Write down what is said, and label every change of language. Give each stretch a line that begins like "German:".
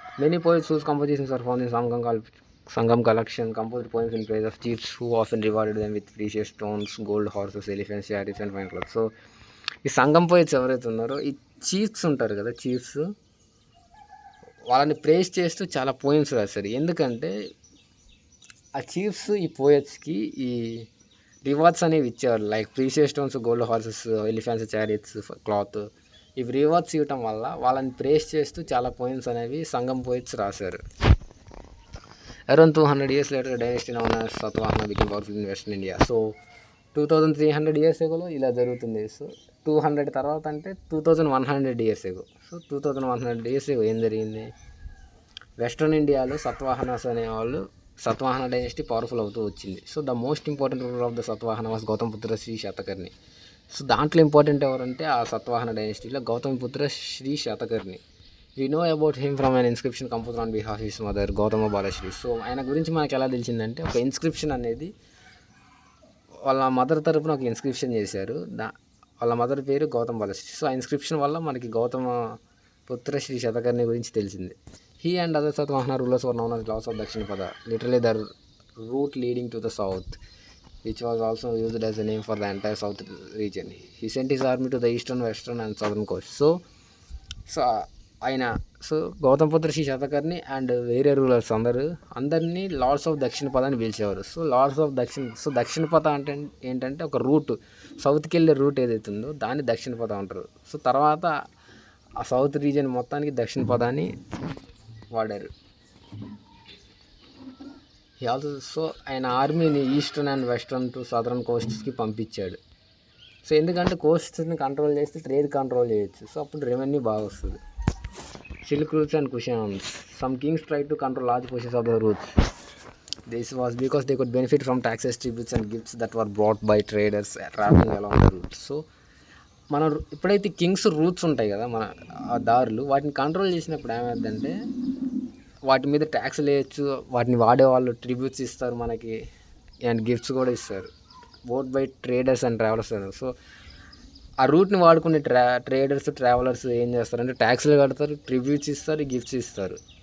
English: Many poets whose compositions are found in Sangam collection, composed poems in praise of chiefs who often rewarded them with precious stones, gold, horses, elephants, chariots and fine clothes.
Telugu: So ఈ సంగం poets ఎవరైతే ఉన్నారో, ఈ chiefs ఉంటారు కదా, chiefs వాళ్ళని praise చేస్తూ చాలా poems రాస్తారు. ఎందుకంటే ఆ చీఫ్స్ ఈ పోయట్స్కి ఈ రివార్డ్స్ అనేవి ఇచ్చేవారు, like precious stones, gold, horses, elephants, chariots, cloth. ఇవి రివార్డ్స్ ఇవ్వటం వల్ల వాళ్ళని ప్రేజ్ చేస్తూ చాలా పోయిమ్స్ అనేవి సంగం పోయిట్స్ రాశారు.
English: Around 200 years later, dynasty known as Satavahana became powerful in Western India.
Telugu: So
English: 2300 years ago
Telugu: ఇలా జరుగుతుంది. సో 200 తర్వాత అంటే
English: 2100 years ago.
Telugu: So
English: 2100 years ago
Telugu: ఏం జరిగింది, వెస్ట్రన్ ఇండియాలో సత్వాహనాస్ అనేవాళ్ళు, సత్వాహన డైనెస్టీ పవర్ఫుల్ అవుతూ వచ్చింది.
English: So the most important ruler of the Satavahana was Gautamiputra Shri Satakarni.
Telugu: So దాంట్లో ఇంపార్టెంట్ ఎవరంటే ఆ సత్వాహన డైనెస్టీలో Gautamiputra Shri Satakarni.
English: We know about him from an inscription composed on behalf of his mother, Gautama Balashri.
Telugu: So ఆయన గురించి మనకు ఎలా తెలిసిందంటే, ఒక ఇన్స్క్రిప్షన్ అనేది వాళ్ళ మదర్ తరపున ఒక ఇన్స్క్రిప్షన్ చేశారు, వాళ్ళ మదర్ పేరు గౌతమ బాలశ్రీ. సో ఆ ఇన్స్క్రిప్షన్ వల్ల మనకి గౌతమ పుత్ర శ్రీ శతకర్ణి గురించి తెలిసింది.
English: He and other Satavahana rulers were known as Laws of Dakshinapad, literally the route leading to the south, which was also used as a name for the entire south region. He sent his army to the eastern, western and southern coast. So
Telugu: so ఆయన so Gautamiputra Shri Satakarni and వేరే rulers అందరినీ Lord's of Dakshinapatha అని పిలిచేవారు. So Lord's of Dakshinapatha అంటే ఏంటంటే ఒక route, సౌత్కి వెళ్ళే route ఏదైతే ఉందో దాన్ని దక్షిణపథ అంటారు. సో తర్వాత ఆ సౌత్ రీజియన్ మొత్తానికి దక్షిణపథ అని వాడారు. సో ఆయన ఆర్మీని eastern and western to southern కోస్ట్స్కి పంపించాడు. సో ఎందుకంటే కోస్ట్స్ని కంట్రోల్ చేస్తే ట్రేడ్ కంట్రోల్ చేయొచ్చు. సో అప్పుడు రెవెన్యూ బాగా వస్తుంది.
English: Silk routes and Kushans. Some kings try to control large portions of the routes. This was because they could benefit from taxes, tributes and gifts that were brought by traders traveling along the route.
Telugu: So మనం ఎప్పుడైతే Kings roots ఉంటాయి కదా మన ఆ దారులు, వాటిని control చేసినప్పుడు ఏమైందంటే వాటి మీద ట్యాక్స్లు వేయచ్చు, వాటిని వాడేవాళ్ళు ట్రిబ్యూట్స్ ఇస్తారు మనకి అండ్ గిఫ్ట్స్ కూడా ఇస్తారు,
English: Both by traders and travellers.
Telugu: So ఆ రూట్ని వాడుకునే ట్రేడర్స్ ట్రావెలర్స్ ఏం చేస్తారంటే ట్యాక్స్లు కడతారు, ట్రిబ్యూట్స్ ఇస్తారు, గిఫ్ట్స్ ఇస్తారు.